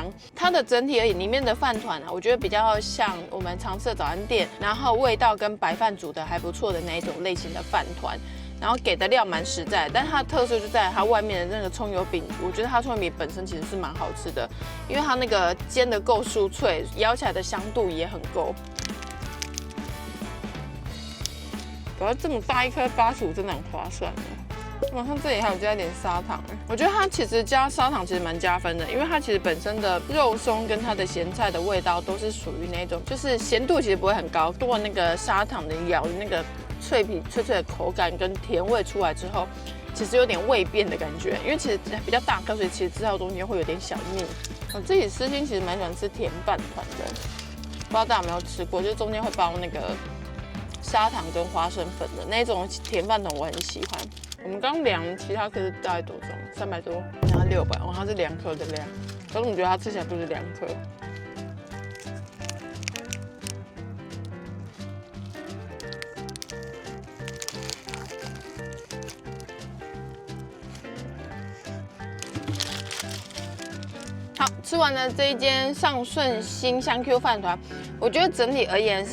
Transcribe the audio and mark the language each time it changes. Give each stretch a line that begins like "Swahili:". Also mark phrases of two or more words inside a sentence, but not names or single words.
Chinese: 它的整體而言，裡面的飯糰啊，我覺得比較像我們常吃的早餐店，然後味道跟白飯煮的還不錯的那一種類型的飯糰，然後給的料蠻實在的，但是它的特色就在它外面的那個蔥油餅，我覺得它蔥油餅本身其實是蠻好吃的，因為它那個煎得夠酥脆，咬起來的香度也很夠。我要這麼大一顆85真的很划算的。哇，它這裡還有加一點砂糖，我覺得它其實加砂糖其實蠻加分的，因為它其實本身的肉鬆跟它的鹹菜的味道都是屬於那種，就是鹹度其實不會很高，多那個砂糖的咬的那個脆皮脆脆的口感跟甜味出來之後，其實有點味變的感覺，因為其實比較大顆，所以其實吃到中間會有點小膩。我自己私心其實蠻喜歡吃甜飯糰的，不知道大家有沒有吃過，就是中間會包那個砂糖跟花生粉的那種甜飯糰，我很喜歡。我們剛量其他顆是大概多重？300多，然後600，哇，它是2顆的量，可是我覺得它吃起來不是2顆。好，吃完了這一間尚順興香 Q 飯糰，我覺得整體而言